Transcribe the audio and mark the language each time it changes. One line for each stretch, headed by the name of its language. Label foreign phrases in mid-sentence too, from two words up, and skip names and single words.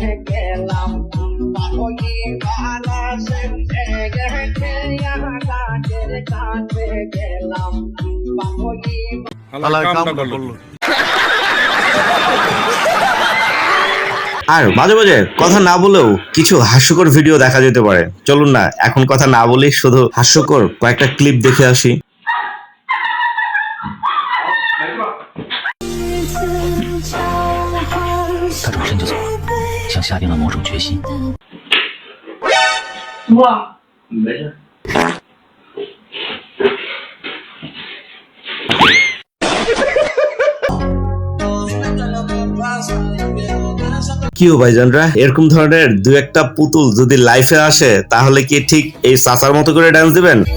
Bangla: আর মাঝে মাঝে কথা না বলেও কিছু হাস্যকর ভিডিও দেখা যেতে পারে। চলুন না এখন কথা না বলি, শুধু হাস্যকর কয়েকটা ক্লিপ দেখে আসি।
Chinese: 他转身就走了，像下定了某种决心。
Bangla: কি ও ভাইজানরা, এরকম ধরনের 2-1টা পুতুল যদি লাইফে আসে তাহলে কি ঠিক এই চাচার মতো করে ডান্স দিবেন?